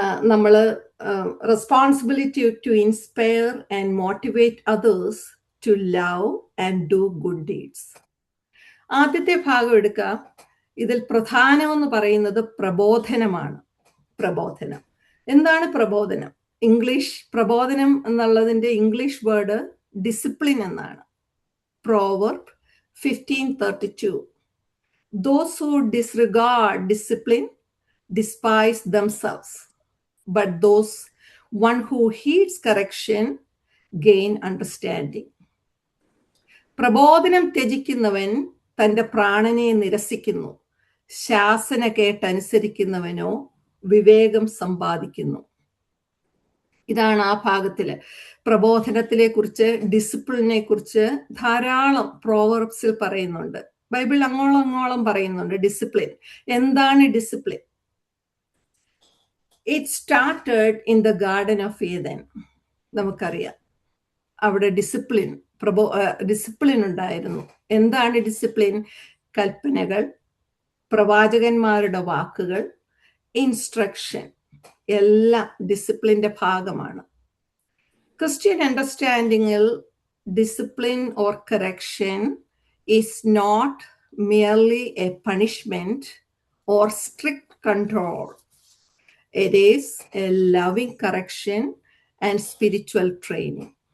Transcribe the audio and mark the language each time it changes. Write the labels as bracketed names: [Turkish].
[Malayalam] നമ്മൾ [English] Responsibility to inspire and motivate others to love and do good deeds. [Malayalam] ആദ്യത്തെ ഭാഗം എടുക്കാം. ഇതിൽ പ്രധാനമെന്ന് പറയുന്നത് പ്രബോധനമാണ്. പ്രബോധനം എന്താണ്? പ്രബോധനം ഇംഗ്ലീഷ് പ്രബോധനം എന്നുള്ളതിന്റെ ഇംഗ്ലീഷ് വേർഡ് ഡിസിപ്ലിൻ എന്നാണ്. Proverb 15:32. [English] Those who disregard discipline despise themselves, but those one who heeds correction gain understanding. [Malayalam] പ്രബോധനം ത്യജിക്കുന്നവൻ തന്റെ പ്രാണനെ നിരസിക്കുന്നു, ശാസന കേട്ടനുസരിക്കുന്നവനോ വിവേകം സമ്പാദിക്കുന്നു. ഇതാണ് ആ ഭാഗത്തില് പ്രബോധനത്തിനെ കുറിച്ച്, ഡിസിപ്ലിനെ കുറിച്ച് ധാരാളം പ്രോവർബ്സിൽ പറയുന്നുണ്ട്. ബൈബിൾ അങ്ങോളം പറയുന്നുണ്ട് ഡിസിപ്ലിൻ. എന്താണ് discipline? [English] It started in the garden of Eden. [Malayalam] നമുക്കറിയാം അവിടെ ഡിസിപ്ലിൻ ഉണ്ടായിരുന്നു. എന്താണ് ഡിസിപ്ലിൻ? കൽപ്പനകൾ, പ്രവാചകന്മാരുടെ വാക്കുകൾ, ഇൻസ്ട്രക്ഷൻ എല്ലാം ഡിസിപ്ലിന്റെ ഭാഗമാണ്. [English] Christian അണ്ടർസ്റ്റാൻഡിങ്ങിൽ discipline or correction is not merely a punishment or strict control. It is a loving correction and spiritual training.